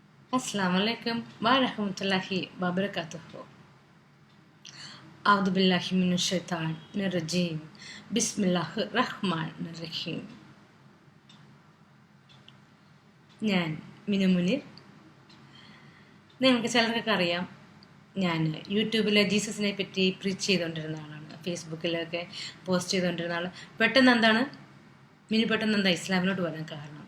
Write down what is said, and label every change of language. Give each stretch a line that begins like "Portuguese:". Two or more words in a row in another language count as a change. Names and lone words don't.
Arabic: السلام عليكم ورحمة الله وبركاته. أعوذ بالله من الشيطان الرجيم. Bismillahirrahmanirrahim.
Malayalam: ഞാൻ മിനു മുനീർ. നിങ്ങൾക്ക് ചിലർക്കൊക്കെ അറിയാം, ഞാൻ യൂട്യൂബിൽ ജീസസിനെ പറ്റി പ്രീച്ച് ചെയ്തുകൊണ്ടിരുന്ന ആളാണ്. ഫേസ്ബുക്കിലൊക്കെ പോസ്റ്റ് ചെയ്തുകൊണ്ടിരുന്ന ആൾ. പെട്ടെന്ന് എന്താ ഇസ്ലാമിലോട്ട് വരാൻ കാരണം?